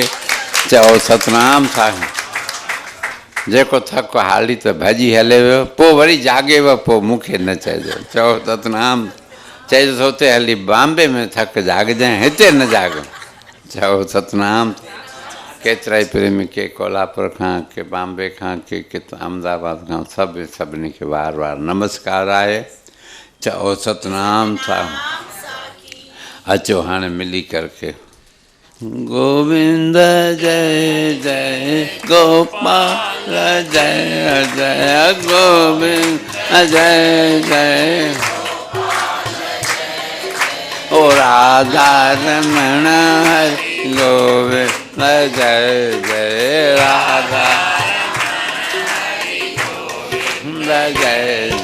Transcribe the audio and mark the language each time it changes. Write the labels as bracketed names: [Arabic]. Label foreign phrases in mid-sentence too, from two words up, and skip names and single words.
[Sindhi] चओ सतनाम साखियो। जेको थकु हाली त भॼी हले वियो, पोइ वरी जाॻेव, पोइ मूंखे न चइजो। चओ सतनाम। चइजोसि हुते हली बॉम्बे में थकु जाॻजांइ, हिते न जाॻ। चओ सतनाम। केतिरा ई प्रेमी, के कोल्हापुर खां, के बॉम्बे खां, के अहमदाबाद खां, सभिनी खे वार वार नमस्कार आहे। चओ सतनाम साखियो। अचो हाणे मिली करके गोविंद जय जय गोपाल जय जय गोविंद जय जय। ओ राधा रमण हरि गोविंद जय जय राधा जय।